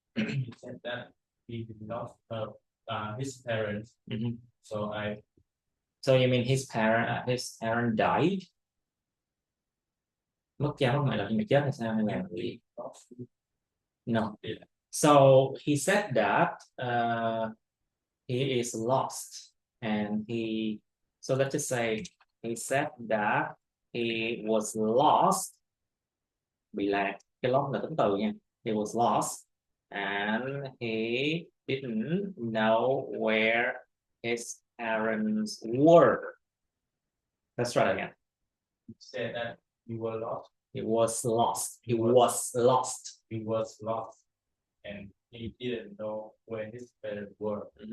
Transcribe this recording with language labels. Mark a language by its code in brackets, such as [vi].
[en] He said that he lost his parents. So you mean his parent died? [vi] Mất cha mất mẹ là người chết hay sao hay là gì? [en] No. So he said that he is lost, and so let's just say he said that he was lost. [vi] Bị lạc, cái lost là tính từ nha. [en] He was lost, and he didn't know where his parents were. Let's try it again. He said that you were lost. He was lost. He was lost. He was lost, and he didn't know where his parents were.